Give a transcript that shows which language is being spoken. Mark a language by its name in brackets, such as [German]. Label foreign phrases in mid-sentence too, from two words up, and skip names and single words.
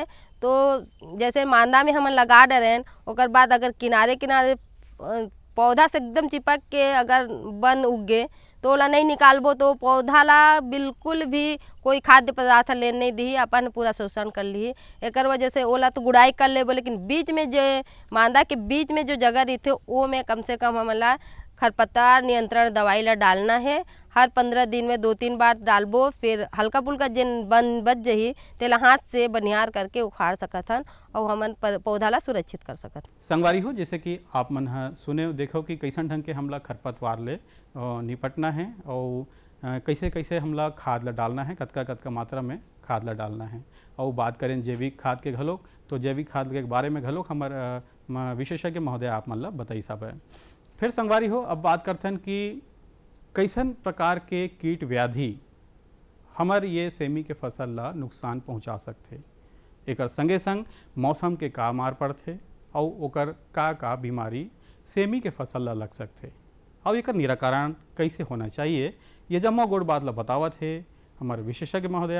[Chhattisgarhi] तो जैसे मांदा में हम लगा डरें, ओकर बाद अगर किनारे किनारे पौधा से एकदम चिपक के अगर बन उगे तो ओला नहीं निकालबो तो पौधा ला बिल्कुल भी कोई खाद्य पदार्थ लेने नहीं दी, अपन पूरा शोषण कर ली। एक वजह से ओला तो गुड़ाई कर लेबो, लेकिन बीच में जो मांदा के बीच में जो जगह रहते वो में कम से कम हमला खरपतवार नियंत्रण दवाई ला डालना है। हर 15 दिन में 2-3 बार डालबो, फिर हल्का फुल्का जिन बन बच जही तेला हाथ से बनिहार करके उखाड़ सकत हन और हमन पौधा ला सुरक्षित कर सकत। संगवारी हो, जैसे कि आप मन सुने देखो कि कैसन ढंग के हमला खरपतवार ले निपटना है और कैसे कैसे हमला खाद ला डालना है, कतका मात्रा में खाद ला डालना है। और बात करें जैविक खाद के घलोक, तो जैविक खाद के बारे में घलोक हमार विशेषज्ञ महोदय आप मन ला बताई सब है। फिर संगवारी हो, अब बात करते हैं कि कैसन प्रकार के कीट व्याधि हमार ये सेमी के फसल ला नुकसान पहुंचा सकते, एक संगे संग मौसम के का मार पड़ते और ओकर का बीमारी सेमी के फसल ला लग सकते और एक निराकरण कैसे होना चाहिए, ये जम्मो गोड़ बात ला बतावत है हमारे विशेषज्ञ महोदय।